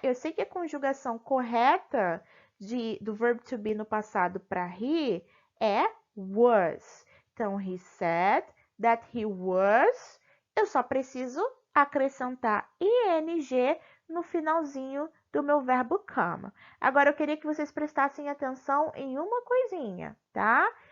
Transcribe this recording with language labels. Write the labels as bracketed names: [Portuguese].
[Portuguese] Eu sei que a conjugação correta do verbo to be no passado para he é was. [English] Então, he said that he was. [Portuguese] Eu só preciso acrescentar ing no finalzinho do meu verbo come. Agora, eu queria que vocês prestassem atenção em uma coisinha, tá?